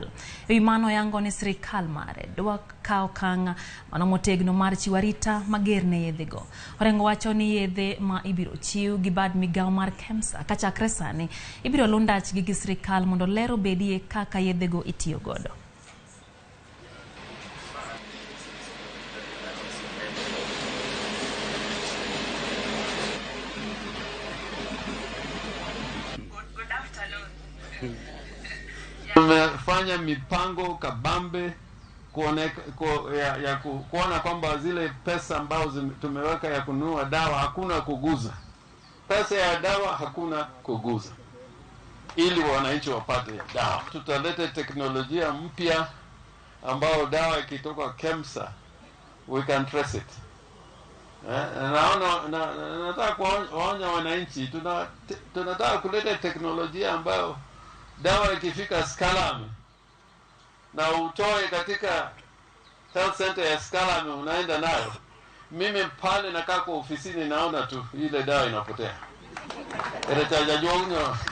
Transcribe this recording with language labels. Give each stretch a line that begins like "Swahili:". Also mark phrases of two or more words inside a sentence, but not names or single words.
Luo (Kenya and Tanzania): E wi mano yango ni sirikal mare dwa kawo okang' mano motegno mar chiwo arita mager ne yedhego. Orengo wacho ni yedhe ma ibiro chiw gi bad migawo mar KEMSA kachakre sani ibiro lundach gi sirikal mondo lero bedie kaka yedhego itiyo godo.
Swahili: Tumefanya mipango kabambe kuona kwamba zile pesa ambazo tumeweka ya kununua dawa hakuna kuguza. Pesa ya dawa hakuna kuguza. ili wananchi wapate dawa. Tutaleta teknolojia mpya ambao dawa ikitoka KEMSA
English: we can trace it.
Swahili: Nataka kuwaonya wananchi, tunataka kuleta teknolojia ambayo dawa ikifika Skalame na utoe katika
English: health center
Swahili: ya Skalame unaenda nayo. Mimi pale nakaa kwa ofisini naona tu ile dawa inapotea. Erechaja jonyo.